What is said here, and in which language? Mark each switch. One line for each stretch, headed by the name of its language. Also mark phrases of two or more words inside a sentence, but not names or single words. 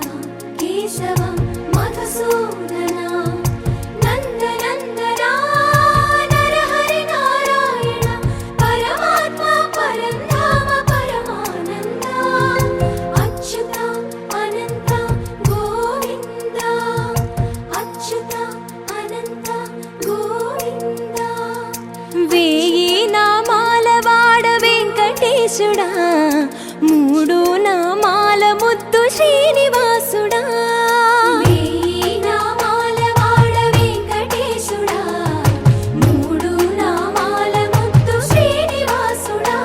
Kannada: ಕೇಶವ ಮಧುಸೂದನ, ನಂದ ನಂದನ ನರಹರಿ ನಾರಾಯಣ ಪರಮಾತ್ಮ ಪರಂಧಾಮ ಪರಮಾನಂದ, ಅಚ್ಯುತ ಅನಂತ ಗೋವಿಂದ, ಅಚ್ಯುತ ಅನಂತ ಗೋವಿಂದ.
Telugu: వేయి నామాల వాడ వెంకటేశుడా, మూడు నామాల ముద్దు శ్రీనివాసుడా. వేయి నామాల వాడ వెంకటేశుడా, మూడు నామాల ముద్దు శ్రీనివాసుడా.